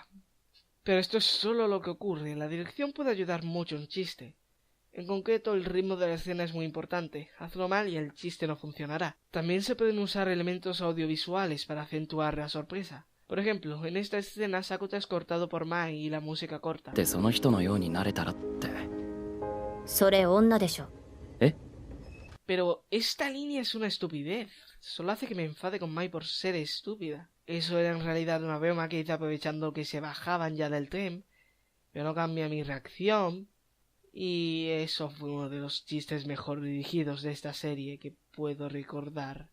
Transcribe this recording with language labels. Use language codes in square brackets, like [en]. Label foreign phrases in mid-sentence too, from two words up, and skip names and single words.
[es] Pero esto es solo lo que ocurre. La dirección puede ayudar mucho un chiste. En concreto, el ritmo de la escena es muy importante. Hazlo mal y el chiste no funcionará. También se pueden usar elementos audiovisuales para acentuar la sorpresa. Por ejemplo, en esta escena Sakuta es cortado por Mai y la música corta. [ja] でその人のようになれたらって。それ女でしょ。 [es] Pero esta línea es una estupidez. Solo hace que me enfade con Mai por ser estúpida. Eso era en realidad una broma que hice aprovechando que se bajaban ya del tren. Pero no cambia mi reacción. Y eso fue uno de los chistes mejor dirigidos de esta serie que puedo recordar.